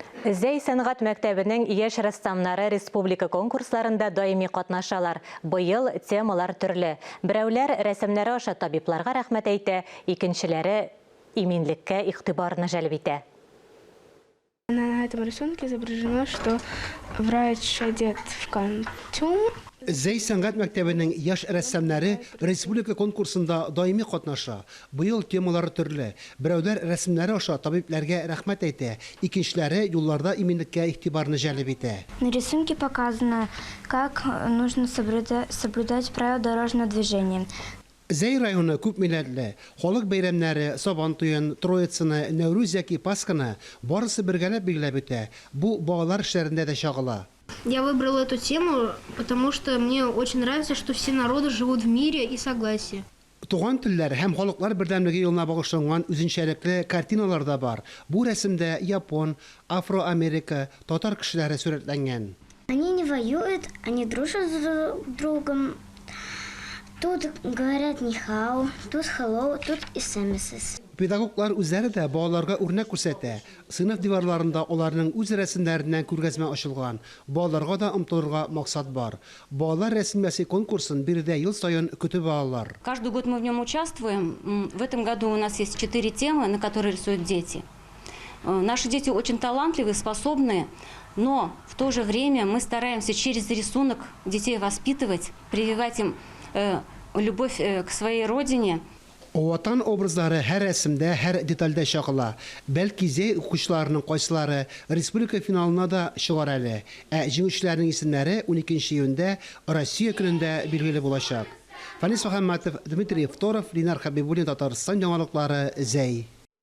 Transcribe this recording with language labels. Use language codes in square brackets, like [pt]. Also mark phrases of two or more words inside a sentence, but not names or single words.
[tt] Зәй сәнгать мәктәбенең яшь рәссамнары республика конкурсларында даими катнашалар. Быел темалар төрле. Берәүләр рәсемнәре аша табибларга рәхмәт әйтә, икенчеләре иминлеккә игътибарны җәлеп итә. [ru] На этом рисунке изображено, что врач одет в костюм. [tt] Зәй сәнгать мәктәбенең яшь рәссамнары республика конкурсында даими катнаша. Быел темалары төрле. Берәүләр рәсемнәре аша табибларга рәхмәт әйтә, икенчеләре юлларда иминлеккә игътибарны җәлеп итә. [ru] На рисунке показано, как нужно соблюдать правила дорожного движения. [tt] Зәй районы күп милләтле. Халык бәйрәмнәре, Сабан туен, Троицаны, Нәүрүз яки Пасханы барысы бергәләп билгеләп үтә. Бу балалар эшләрендә дә чагыла. [ru] Я выбрала эту тему, потому что мне очень нравится, что все народы живут в мире и согласии. [tt] Туган телләр һәм халыклар бердәмлеге елына багышланган үзенчәлекле картиналар да бар. Бу рәсемдә Япон, Афроамерика, татар кешеләре сурәтләнгән. [ru] Они не воюют, они дружат друг с другом. Тут говорят нихау, тут hello, тут смс. [tt] Педагоглар үзләре дә балаларга үрнәк күрсәтә. Сыйныф диварларында аларның үз рәсемнәреннән күргәзмә ачылган. Балаларга да омтылырга максат бар. Балалар рәсемиясе конкурсын биредә ел саен көтеп алалар. [ru] Каждый год мы в нем участвуем. В этом году у нас есть 4 темы, на которые рисуют дети. Наши дети очень талантливые, способные, но в то же время мы стараемся через рисунок детей воспитывать, прививать им любовь к своей родине. [tt] Ватан образлары һәр рәсемдә, һәр детальдә чагыла. Бәлки зәй укучыларының кайсылары республика финалына да чыгар әле. Җиңүчеләрнең исемнәре 12 июньдә Россия көнендә билгеле булачак. Фанис Мөхәммәтов, Дмитрий Фторов, Линар Хәбибуллин, Татарстан яңалыклары, Зәй.